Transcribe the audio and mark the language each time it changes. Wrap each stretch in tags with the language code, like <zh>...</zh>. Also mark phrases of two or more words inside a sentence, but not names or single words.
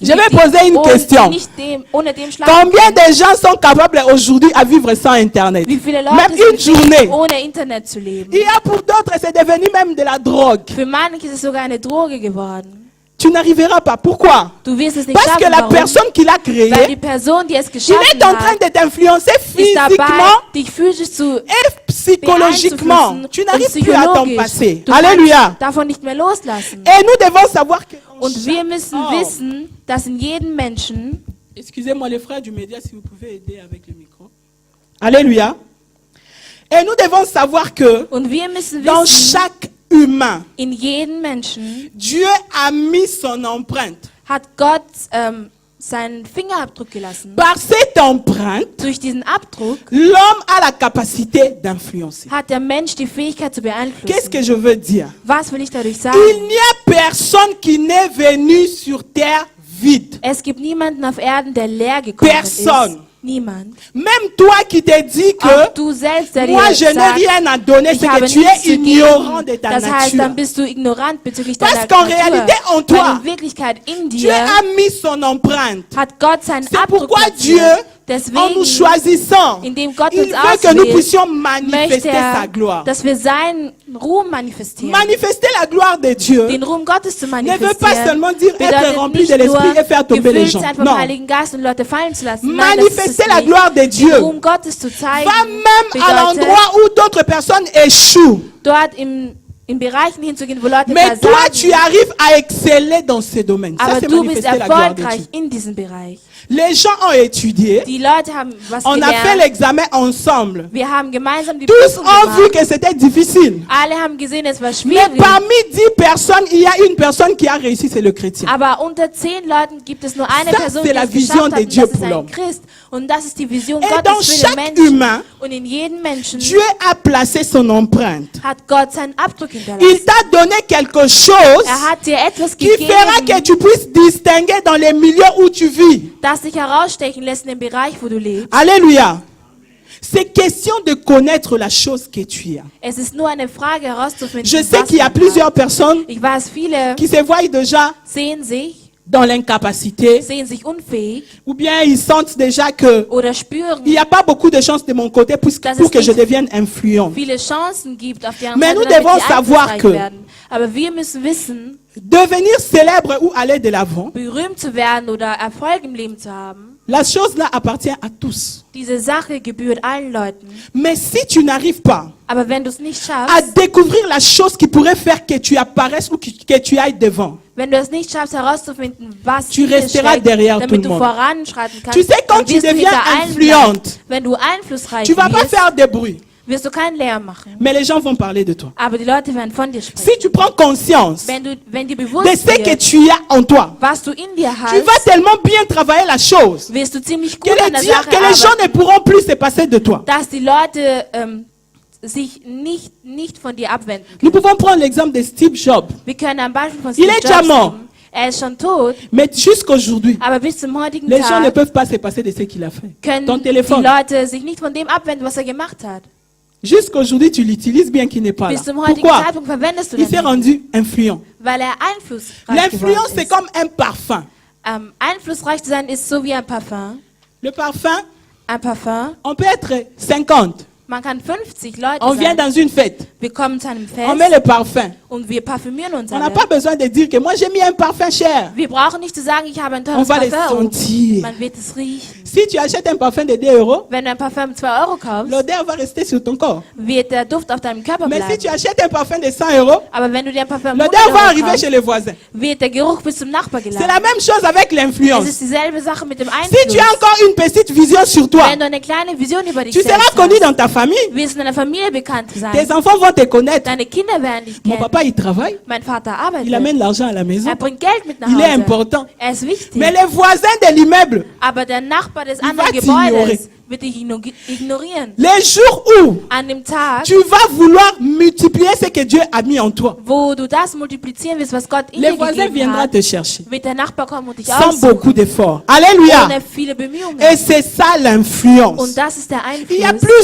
<fr>Je vais</fr> <de>die</de> <fr>poser une question.</fr> <de>nicht ohne dem schlafen.</de> <fr>Combien de gens sont capables aujourd'hui à vivre sans Internet?</fr> <de>Wie viele Leute</de> <fr>Même une</fr> <de>sind</de> <fr>journée.</fr> <de>fähig, ohne Internet zu leben?</de> <fr>Il y a pour d'autres, c'est devenu même de la drogue.</fr> <de>Für manche ist es sogar eine Droge geworden.</de> <fr>Tu n'arriveras pas. Pourquoi?</fr> <de>Du wirst es nicht</de> <fr>Parce</fr> <de>schaffen.</de> <fr>que la</fr> <de>Warum?</de> <fr>personne qui l'a</fr> <de>Weil die</de> <fr>créé,</fr> <de>Person, die es</de> <fr>il</fr> <de>geschaffen</de> <fr>est en train</fr> <de>hat,</de> <fr>de t'influencer</fr> <de>ist dabei,</de> <fr>physiquement</fr> <de>dich physisch zu</de> <fr>et psychologiquement.</fr> <de>beeinflussen</de> <fr>Tu</fr> <de>und</de> <fr>n'arrives plus à t'en</fr> <de>psychologisch.</de> <fr>passer.</fr> <de>Du</de> <fr>Alléluia.</fr> <de>kannst davon nicht mehr loslassen.</de> <fr>Et nous devons savoir que</fr> <de>Und wir müssen Oh. wissen, dass in jedem Menschen,</de> <fr>Excusez-moi les frères du média si vous pouvez aider avec le micro. Alléluia. Et nous devons savoir que</fr> <de>und wir müssen</de> <fr>dans</fr> <de>wissen,</de> <fr>chaque humain,</fr> <de>In jeden Menschen</de> <fr>Dieu a mis son empreinte.</fr> <de>hat Gott seinen Fingerabdruck gelassen.</de> <fr>Par cette empreinte,</fr> <de>Durch diesen Abdruck</de> <fr>l'homme a la capacité d'influencer.</fr> <de>hat der Mensch die Fähigkeit zu</de> <fr>Qu'est-ce</fr> <de>beeinflussen.</de> <fr>que je veux dire?</fr> <de>Was will ich dadurch</de> <fr>Il</fr> <de>sagen?</de> <fr>n'y a personne qui n'est venu sur terre vide.</fr> <de>Es gibt niemanden auf Erden, der leer gekommen</de> <fr>Personne.</fr> <de>ist. Niemand.</de> <fr>Même toi qui te dis</fr> <de>Auch</de> <fr>que</fr> <de>du selbst, der</de> <fr>moi</fr> <de>dir</de> <fr>je n'ai</fr> <de>sagt,</de> <fr>rien à donner,</fr> <de>ich</de> <fr>c'est</fr> <de>habe</de> <fr>que tu</fr> <de>nichts</de> <fr>es</fr> <de>zu</de> <fr>ignorant de</fr> <de>geben.</de> <fr>ta</fr> <de>Das heißt, dann</de> <fr>nature.</fr> <de>bist du ignorant bezüglich</de> <fr>Parce</fr> <de>deiner</de> <fr>qu'en</fr> <de>Natur.</de> <fr>réalité, en toi,</fr> <de>Weil in Wirklichkeit in</de> <fr>Dieu</fr> <de>dir</de> <fr>a mis son empreinte.</fr> <de>hat Gott seinen</de> <fr>C'est</fr> <de>Abdruck</de> <fr>pourquoi</fr> <de>platziert.</de> <fr>Dieu, en nous</fr> <de>Deswegen,</de> <fr>choisissant,</fr> <de>indem Gott</de> <fr>il</fr> <de>uns</de> <fr>veut que nous</fr> <de>auswählt,</de> <fr>puissions</fr> <de>möchte</de> <fr>manifester sa</fr> <de>er,</de> <fr>gloire.</fr> <de>dass wir seinen Ruhm manifestieren.</de> <fr>Manifester la gloire de Dieu</fr> <de>Den Ruhm Gottes zu</de> <fr>ne veut</fr> <de>manifestieren</de> <fr>pas seulement dire être</fr> <de>bedeutet</de> <fr>rempli</fr> <de>nicht</de> <fr>de l'esprit</fr> <de>nur,</de> <fr>et faire tomber les</fr> <de>gefüllt</de> <fr>gens.</fr> <de>sein vom</de> <fr>Non.</fr> <de>Heiligen Geist und Leute fallen zu lassen. Nein, das ist es</de> <fr>Manifester la</fr> <de>nicht.</de> <fr>gloire de</fr> <de>Den</de> <fr>Dieu</fr> <de>Ruhm Gottes zu zeigen</de> <fr>va même à</fr> <de>bedeutet,</de> <fr>l'endroit où d'autres personnes échouent.</fr> <de>dort in Bereichen hinzugehen, wo Leute</de> <fr>Mais toi, tu</fr> <de>versagen.</de> <fr>arrives à exceller dans ce domaine. Ça,</fr> <de>Aber</de> <fr>c'est</fr> <de>du bist</de> <fr>manifester la gloire de Dieu.</fr> <de>erfolgreich in diesem Bereich.</de> <fr>Les gens ont étudié.</fr> <de>Die Leute haben was</de> <fr>On a fait</fr> <de>gelernt.</de> <fr>l'examen ensemble.</fr> <de>Wir haben gemeinsam die</de> <fr>Tous</fr> <de>Prüfung</de> <fr>ont vu</fr> <de>gemacht.</de> <fr>que c'était difficile.</fr> <de>Alle haben gesehen, es war</de> <fr>Mais</fr> <de>schwierig.</de> <fr>parmi 10 personnes, il y a une personne qui a réussi, c'est le chrétien.</fr> <de>Aber unter 10 Leuten gibt es nur eine</de> <fr>Ça,</fr> <de>Person,</de> <fr>c'est</fr> <de>die</de> <fr>la</fr> <de>es</de> <fr>vision</fr> <de>geschafft</de> <fr>de</fr> <de>hat, und</de> <fr>Dieu</fr> <de>das ist</de> <fr>pour</fr> <de>ein</de> <fr>l'homme.</fr> <de>Christ. Und das ist die Vision</de> <fr>Et dans</fr> <de>Gottes für den</de> <fr>chaque</fr> <de>Menschen.</de> <fr>humain,</fr> <de>Und in jedem Menschen</de> <fr>Dieu a placé son empreinte.</fr> <de>hat Gott seinen Abdruck</de> <fr>Il</fr> <de>hinterlassen.</de> <fr>t'a donné quelque chose</fr> <de>Er hat dir etwas</de> <fr>qui fera que</fr> <de>gegeben,</de> <fr>tu puisses distinguer dans les milieux où tu vis.</fr> <de>das dich herausstechen lässt in dem Bereich, wo du lebst.</de> <fr>Alléluia. C'est question de connaître la chose que tu as.</fr> <de>Es ist nur eine Frage herauszufinden,</de> <fr>Je sais</fr> <de>was</de> <fr>qu'il y a</fr> <de>man</de> <fr>plusieurs</fr> <de>hat.</de> <fr>personnes</fr> <de>Ich weiß, viele</de> <fr>qui se voient déjà</fr> <de>sehen</de> <fr>dans l'incapacité</fr> <de>sich unfähig</de> <fr>ou bien ils sentent déjà que</fr> <de>oder spüren,</de> <fr>il n'y a pas beaucoup de chances de mon côté pour que je devienne influent.</fr> <de>viele Chancen gibt, auf deren</de> <fr>Mais</fr> <de>Seite,</de> <fr>nous</fr> <de>damit</de> <fr>devons</fr> <de>sie</de> <fr>savoir</fr> <de>einflussreich</de> <fr>que</fr> <de>werden. Aber wir müssen wissen,</de> <fr>Devenir célèbre ou aller de l'avant,</fr> <de>berühmt zu werden oder Erfolg im Leben zu haben,</de> <fr>la chose là appartient à tous.</fr> <de>diese Sache gebührt allen Leuten.</de> <fr>Mais si tu n'arrives pas</fr> <de>Aber wenn du es nicht</de> <fr>à</fr> <de>schaffst,</de> <fr>découvrir la chose qui pourrait faire que tu apparaisses ou que tu ailles devant,</fr> <de>wenn du es nicht schaffst herauszufinden, was</de> <fr>Tu</fr> <de>in dir</de> <fr>resteras</fr> <de>steckt,</de> <fr>derrière</fr> <de>damit</de> <fr>tout le</fr> <de>du</de> <fr>monde.</fr> <de>voranschreiten kannst,</de> <fr>Tu sais, quand</fr> <de>dann</de> <fr>tu</fr> <de>wirst du</de> <fr>deviens</fr> <de>hinter allen</de> <fr>influente,</fr> <de>bleiben. Wenn du einflussreich</de> <fr>tu vas pas</fr> <de>wirst,</de> <fr>faire de bruit,</fr> <de>wirst du keinen Lärm machen.</de> <fr>mais les gens vont parler de toi.</fr> <de>Aber die Leute werden von dir sprechen.</de> <fr>Si tu prends conscience</fr> <de>Wenn dir</de> <fr>de</fr> <de>bewusst</de> <fr>ce que</fr> <de>wird,</de> <fr>tu as en toi,</fr> <de>was du in dir</de> <fr>tu</fr> <de>hast,</de> <fr>vas tellement bien travailler la chose</fr> <de>wirst du ziemlich</de> <fr>que</fr> <de>gut an</de> <fr>les,</fr> <de>der</de> <fr>dieux-</fr> <de>Sache</de> <fr>que les gens</fr> <de>arbeiten,</de> <fr>ne pourront plus se passer de toi.</fr> <de>dass die Leute sich nicht von dir abwenden</de> <fr>Nous</fr> <de>können.</de> <fr>pouvons prendre l'exemple de Steve Jobs,</fr> <de>Wir können ein Beispiel von</de> <fr>Il</fr> <de>Steve</de> <fr>est déjà</fr> <de>Jobs</de> <fr>mort.</fr> <de>nehmen. Er ist schon tot,</de> <fr>mais jusqu'aujourd'hui,</fr> <de>aber bis zum heutigen</de> <fr>les gens ne</fr> <de>Tag</de> <fr>peuvent pas se passer de ce qu'il a fait.</fr> <de>können</de> <fr>Ton</fr> <de>die</de> <fr>téléphone,</fr> <de>Leute sich nicht von dem abwenden, was er gemacht hat.</de> <fr>jusqu'aujourd'hui, tu l'utilises bien qu'il n'est pas là.</fr> <de>Bis zum heutigen</de> <fr>Pourquoi?</fr> <de>Zeitpunkt verwendest du</de> <fr>Il</fr> <de>das</de> <fr>s'est</fr> <de>nicht,</de> <fr>rendu influent.</fr> <de>weil er einflussreich</de> <fr>L'influence,</fr> <de>geworden</de> <fr>c'est</fr> <de>ist.</de> <fr>comme un parfum.</fr> <de>Einflussreich zu sein ist so wie ein Parfum.</de> <fr>Le parfum,</fr> <de>Ein Parfum,</de> <fr>on peut être 50.</fr> <de>man kann 50 Leute</de> <fr>On vient</fr> <de>sein.</de> <fr>dans une fête.</fr> <de>Wir kommen zu einem</de> <fr>On met</fr> <de>Fest</de> <fr>le parfum.</fr> <de>und wir parfümieren uns</de> <fr>On n'a</fr> <de>alle.</de> <fr>pas besoin de dire que moi j'ai mis un parfum cher.</fr> <de>Wir brauchen nicht zu sagen, ich habe ein</de> <fr>On</fr> <de>teures</de> <fr>va le</fr> <de>Parfum.</de> <fr>sentir.</fr> <de>Man wird es riechen.</de> <fr>Si tu achètes un parfum de 2 euros,</fr> <de>Wenn du ein Parfum 2 Euro kaufst,</de> <fr>l'odeur va rester sur ton corps.</fr> <de>wird der Duft auf deinem Körper</de> <fr>Mais si</fr> <de>bleiben.</de> <fr>tu achètes un parfum de 100 euros,</fr> <de>Aber wenn du dir ein Parfum 100</de> <fr>l'odeur va</fr> <de>Euro</de> <fr>arriver</fr> <de>kaufst,</de> <fr>chez les voisins.</fr> <de>wird der Geruch bis zum Nachbar</de> <fr>C'est</fr> <de>gelangen.</de> <fr>la même chose avec</fr> <de>Es</de> <fr>l'influence.</fr> <de>ist dieselbe Sache mit dem</de> <fr>Si tu as</fr> <de>Einfluss.</de> <fr>encore une petite vision sur toi,</fr> <de>Wenn du eine kleine Vision über dich</de> <fr>tu seras</fr> <de>selbst</de> <fr>connu</fr> <de>hast,</de> <fr>dans ta famille.</fr> <de>wirst du in deiner Familie bekannt sein.</de> <fr>Tes enfants vont te connaître.</fr> <de>Deine Kinder werden dich</de> <fr>Mon</fr> <de>kennen.</de> <fr>papa, il travaille.</fr> <de>Mein Vater</de> <fr>Il</fr> <de>arbeitet.</de> <fr>amène l'argent à la maison.</fr> <de>Er bringt Geld mit nach</de> <fr>Il est</fr> <de>Hause.</de> <fr>important.</fr> <de>Er ist wichtig.</de> <fr>Mais les voisins de l'immeuble,</fr> <de>Aber der Nachbar des</de> <fr>va</fr> <de>anderen</de> <fr>t'ignorer.</fr> <de>Gebäudes wird dich ignorieren.</de> <fr>les jours où</fr> <de>An dem Tag,</de> <fr>tu vas vouloir multiplier ce que Dieu a mis en toi,</fr> <de>wo du das multiplizieren willst, was Gott in</de> <fr>les</fr> <de>dir</de> <fr>voisins</fr> <de>gegeben</de> <fr>viendront</fr> <de>hat,</de> <fr>te chercher</fr> <de>wird der Nachbar kommen und dich</de> <fr>sans</fr> <de>aussuchen.</de> <fr>beaucoup d'efforts. Alléluia.</fr> <de>Ohne viele Bemühungen.</de> <fr>Et c'est ça l'influence.</fr> <de>Und das ist der</de> <fr>Il y a</fr> <de>Einfluss.</de>